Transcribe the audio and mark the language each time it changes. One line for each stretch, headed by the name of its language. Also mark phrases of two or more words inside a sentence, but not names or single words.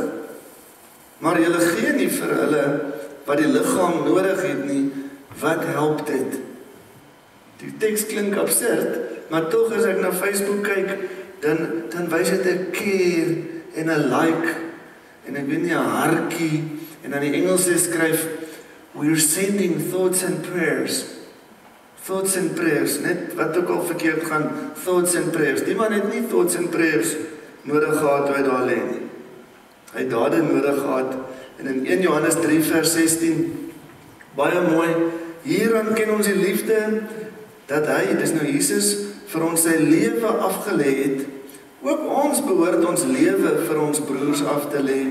Afrikaans: Maar julle gee nie vir hulle wat die liggaam nodig het nie, wat help dit? Die teks klink absurd, maar tog as ek na Facebook kyk, dan wys dit 'n care en 'n like, en ek weet nie 'n hartjie, en dan die Engelse skryf,
English: we're sending thoughts and prayers. Thoughts and prayers,
Afrikaans: net wat ook al verkeerd gaan,
English: thoughts and prayers.
Afrikaans: Die man het nie
English: thoughts and prayers
Afrikaans: nodig gehad toe hy daar lê nie. Hy het dade nodig gehad, en in 1 Johannes 3 vers 16, baie mooi, hieraan ken ons die liefde, dat hy, dis nou Jesus, vir ons sy lewe afgelê het. Ook ons behoort ons lewe vir ons broers af te lê.